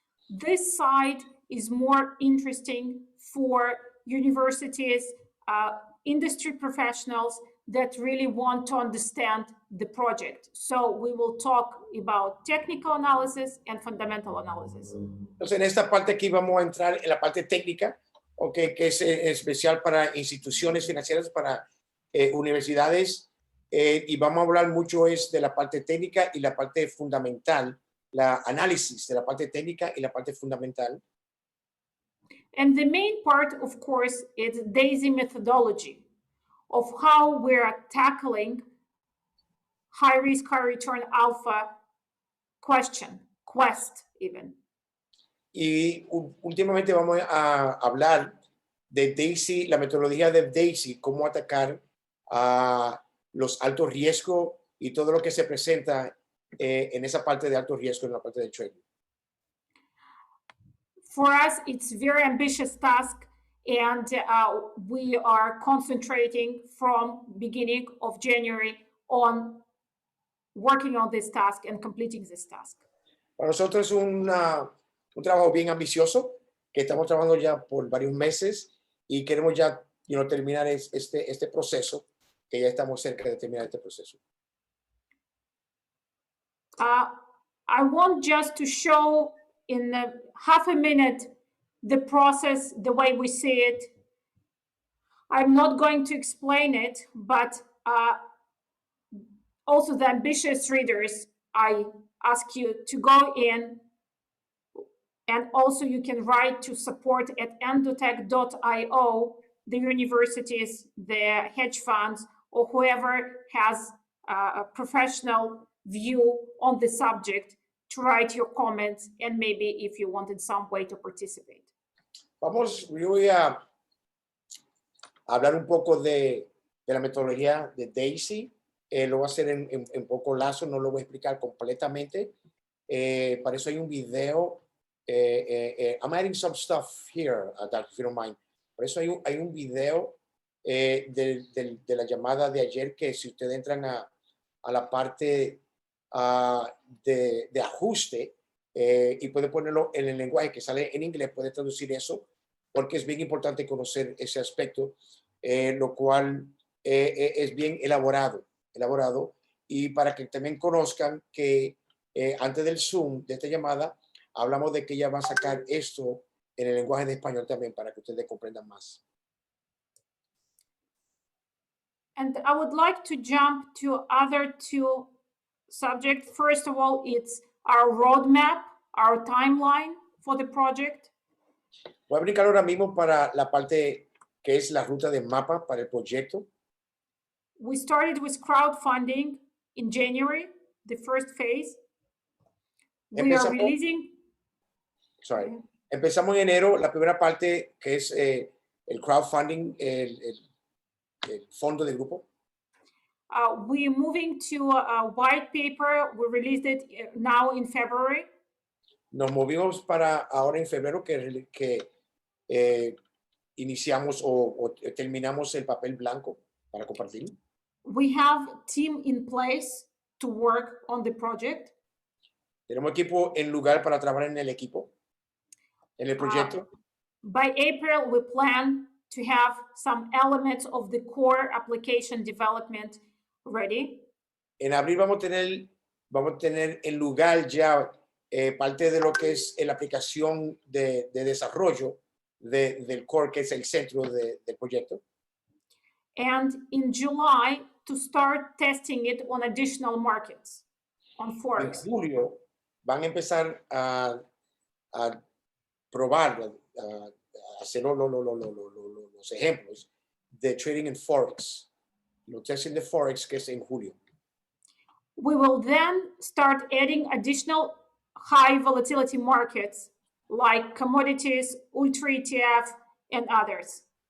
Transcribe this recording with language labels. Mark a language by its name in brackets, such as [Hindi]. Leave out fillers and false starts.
[English] This side is more interesting for universities, industry professionals that really want to understand the project. So we will talk about technical analysis and fundamental analysis. [Spanish] Entonces, en esta parte aquí vamos a entrar en la parte técnica, okay, que es especial para instituciones financieras, para universidades, y vamos a hablar mucho de la parte técnica y la parte fundamental, la análisis de la parte técnica y la parte fundamental. [English] And the main part, of course, is DAISY methodology of how we're tackling high risk, high return alpha quest even. [Spanish] Y últimamente vamos a hablar de Daisy, la metodología de Daisy, cómo atacar a los altos riesgos y todo lo que se presenta en esa parte de alto riesgo, en la parte del trading. [English] For us, it's a very ambitious task, and we are concentrating from beginning of January on working on this task and completing this task. [Spanish] Para nosotros es un trabajo bien ambicioso, que estamos trabajando ya por varios meses y queremos ya terminar este proceso, que ya estamos cerca de terminar este proceso. [English] I want just to show in half a minute the process, the way we see it. I'm not going to explain it, but also the ambitious readers, I ask you to go in, and also you can write to support at endotech.io, the universities, the hedge funds, or whoever has a professional view on the subject to write your comments, and maybe if you want in some way to participate. [Spanish] Yo voy a hablar un poco de la metodología de d.ai.sy. Lo voy a hacer en poco lazo, no lo voy a explicar completamente. Para eso hay un video. [English] I'm adding some stuff here, Doc, if you don't mind. [Spanish] Por eso hay un video de la llamada de ayer, que si ustedes entran a la parte de ajuste y puede ponerlo en el lenguaje que sale en inglés, puede traducir eso, porque es bien importante conocer ese aspecto, lo cual es bien elaborado, y para que también conozcan que antes del Zoom, de esta llamada, hablamos de que ella va a sacar esto en el lenguaje de español también, para que ustedes comprendan más. [English] And I would like to jump to other two subjects. First of all, it's our roadmap, our timeline for the project. [Spanish] Voy a brincar ahora mismo para la parte que es la ruta de mapa para el proyecto. [English] We started with crowdfunding in January, the first phase. We are releasing. Sorry. [Spanish] Empezamos en enero, la primera parte, que es el crowdfunding, el fondo del grupo. [English] We're moving to a white paper. We released it now in February. [Spanish] Nos movimos para ahora en febrero, que iniciamos o terminamos el papel blanco para compartir. [English] We have a team in place to work on the project. [Spanish] Tenemos equipo en lugar para trabajar en el equipo, en el proyecto. [English] By April, we plan to have some elements of the core application development ready. [Spanish] En abril vamos a tener en lugar ya parte de lo que es la aplicación de desarrollo del core, que es el centro del proyecto. [English] And in July, to start testing it on additional markets, on Forex. [Spanish] En julio van a empezar a probar, a hacer los ejemplos de trading en Forex, los testing de Forex, que es en julio. [English] We will then start adding additional high volatility markets like commodities, ultra ETF, and others.